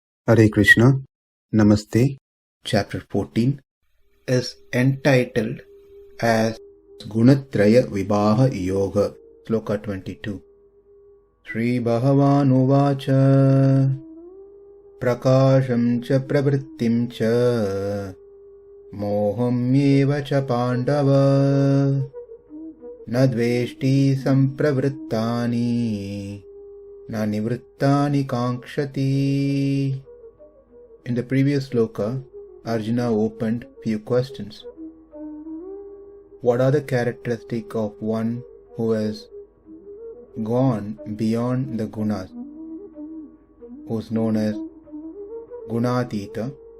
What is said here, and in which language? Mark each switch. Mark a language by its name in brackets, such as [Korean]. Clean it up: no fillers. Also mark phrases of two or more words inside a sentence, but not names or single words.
[Sanskrit] हरे कृष्ण, [English] Namaste. Chapter 14 is entitled as Gunatraya Vibhaga Yoga, Sloka 22. [Sanskrit] श्रीभगवान् उवाच प्रकाशं च प्रवृत्तिं च मोहं च पाण्डव न द्वेष्टि सम्प्रवृत्तानि न निवृत्तानि काङ्क्षति. [English] In the previous sloka, Arjuna opened few questions. What are the characteristics of one who has gone beyond the gunas, who is known as gunatita?